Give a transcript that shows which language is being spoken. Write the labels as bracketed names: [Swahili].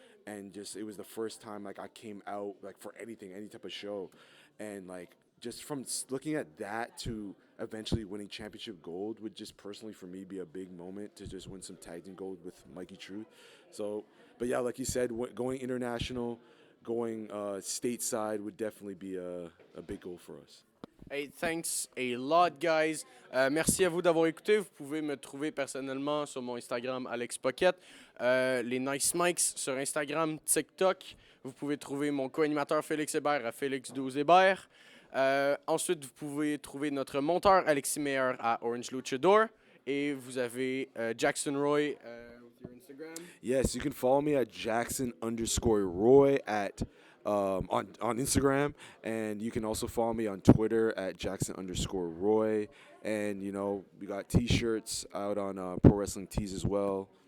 [English] And just it was the first time like I came out like for any type of show, and like just from looking at that to eventually winning championship gold would just personally for me be a big moment to just win some tag team gold with Mikey Truth. So, but yeah, like you said, going international, going stateside would definitely be a big goal for us. Hey, thanks a lot, guys. [French] Merci à vous d'avoir écouté. Vous pouvez me trouver personnellement sur mon Instagram, Alex Pocket. Les Nice Mics sur Instagram, TikTok. Vous pouvez trouver mon co-animateur Félix Hébert à Félix12Hébert. Ensuite, vous pouvez trouver notre monteur Alexis Meyer à Orange Luchador. Et vous avez Jackson Roy [English] with your Instagram. Yes, you can follow me at Jackson_Roy at on Instagram, and you can also follow me on Twitter at Jackson_Roy. And we got T-shirts out on Pro Wrestling Tees as well.